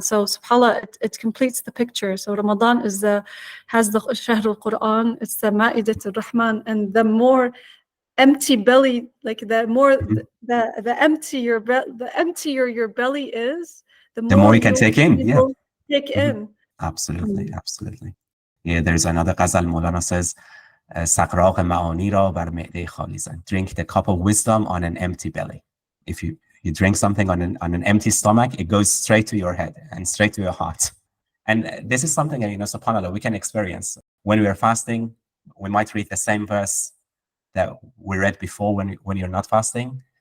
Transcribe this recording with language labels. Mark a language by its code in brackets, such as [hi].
[en] So subhanAllah, it completes the picture. So Ramadan has the Shahr al-Quran, it's the Ma'idatul Rahman, and the more empty belly, like the more the emptier your belly is, the more you can take in. Yeah, take in. Absolutely, absolutely. Yeah, there's another Ghazal. [fa] مولانا says, "سقراق معانی را بر معده خالی زن." [en] Drink the cup of wisdom on an empty belly. If you drink something on an empty stomach, it goes straight to your head and straight to your heart. And this is something that, subhanAllah, we can experience. When we are fasting, we might read the same verse that we read before when you're not fasting.